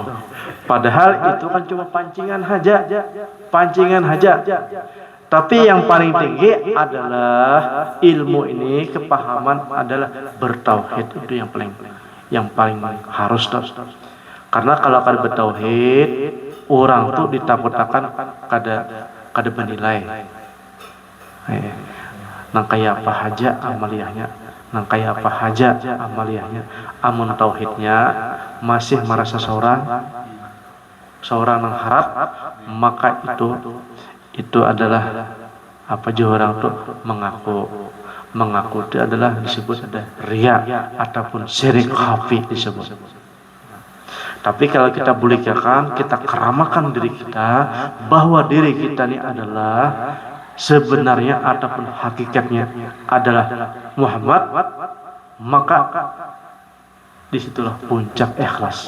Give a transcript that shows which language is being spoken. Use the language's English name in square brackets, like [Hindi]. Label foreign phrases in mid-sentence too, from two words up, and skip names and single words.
[Banjar] Padahal itu kan cuma pancingan haja. Tapi yang paling tinggi adalah ilmu ini, kepahaman adalah bertauhid, itu yang paling harus. Karena kalau kada bertauhid, orang tuh ditakut-takan kada bernilai. Nang kaya apa haja amaliyahnya, amun tauhidnya masih merasa seorang yang harap, maka itu adalah apa juga orang tuh mengaku itu adalah disebut ada riya ataupun syirik khafi disebut. Tapi kalau kita bulikakan, kita keramakan diri kita bahwa diri kita ini adalah sebenarnya ataupun hakikatnya adalah Muhammad, maka disitulah puncak ikhlas.